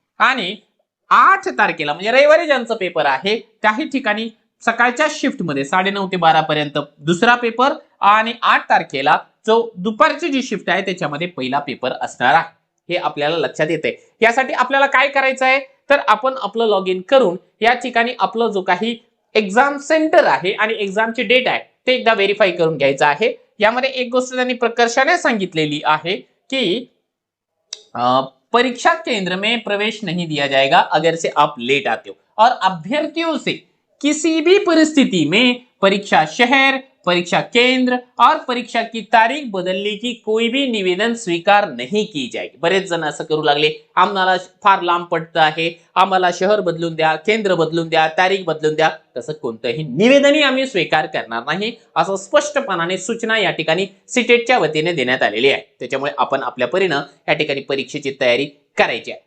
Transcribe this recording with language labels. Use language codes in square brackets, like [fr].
[mr] आणि 8 तारखेला म्हणजे रविवारी ज्यांचा पेपर आहे त्याही ठिकाणी सकाळच्या शिफ्ट मध्ये 9:30 ते 12 पर्यंत दुसरा पेपर आणि 8 तारखेला जो दुपारची जी शिफ्ट आहे त्याच्यामध्ये पहिला पेपर असणार आहे। हे आपल्याला लक्षात येते। यासाठी आपल्याला काय करायचं आहे तर आपण आपलं लॉग इन करून या ठिकाणी आपलं जो काही एक्झाम सेंटर आहे आणि एक्झामची डेट आहे ते एकदा व्हेरीफाय करून घ्यायचं आहे। यामध्ये एक गोष्ट त्यांनी प्रकर्षाने सांगितलेली आहे की [hi] परीक्षा केंद्र में प्रवेश नहीं दिया जाएगा अगर से आप लेट आते हो, और अभ्यर्थियों से किसी भी परिस्थिति में परीक्षा शहर, परीक्षा केंद्र और परीक्षा की तारीख बदलने की कोई भी निवेदन स्वीकार नहीं की जाएगी। [mr] बरेच जण असं करू लागले, आम्हाला फार लांब पडतं आहे, आम्हाला शहर बदलून द्या, केंद्र बदलून द्या, तारीख बदलून द्या, तसं कोणतंही निवेदनही आम्ही स्वीकार करणार नाही, असं स्पष्टपणाने सूचना या ठिकाणी सीटेटच्या वतीने देण्यात आलेली आहे। त्याच्यामुळे आपण आपल्या परीनं या ठिकाणी परीक्षेची तयारी करायची आहे।